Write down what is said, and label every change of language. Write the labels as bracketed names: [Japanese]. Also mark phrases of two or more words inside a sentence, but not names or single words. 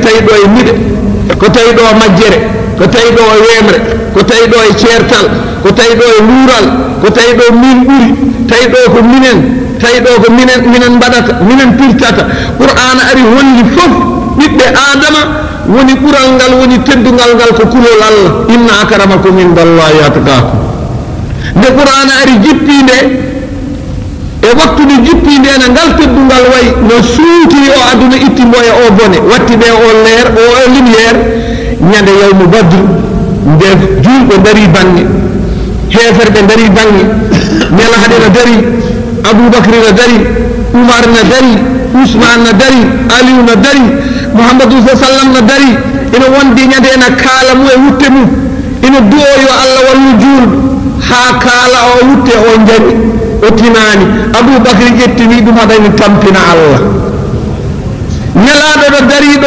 [Fula] tawi ɗo e miɗe ko tawi ɗo majjere ko tawi ɗo e wemre ko tawi ɗo e ceertal ko tawi ɗo e luural ko tawi ɗo min ɓuri tawi ɗo ko minen tawi ɗo ko minen mbaɗata minen pirtata qur'ana ari holli fof ɓiɓɓe adama woni ɓural ngal woni teddungal ngal ko kulol Allah [Arabic] إن أكرمكم عند الله أتقاكم [Fula] nde qur'ana ari jippinde e waktude jippinde ene ngal teddungal wayi no suutiri o aduna itti mboya o bone watti ɓe o leer o lumiére ñande [Arabic] يوم بدر [Fula] nde julɓe dari bange heferɓe dari bange nelahaɗe no dari aboubacry no dari oumar no dari ousmane no dari aliou no dari mouhamadou sa sallam no dari ina wondi ñande ena kaala mum e wutte mum ina duwo yo allah wallu julɓe ha kaala o wutte o jari o tinani aboubacry ƴettini ɗum haɗani tampina allah nelaɗo ɗo dari ɗo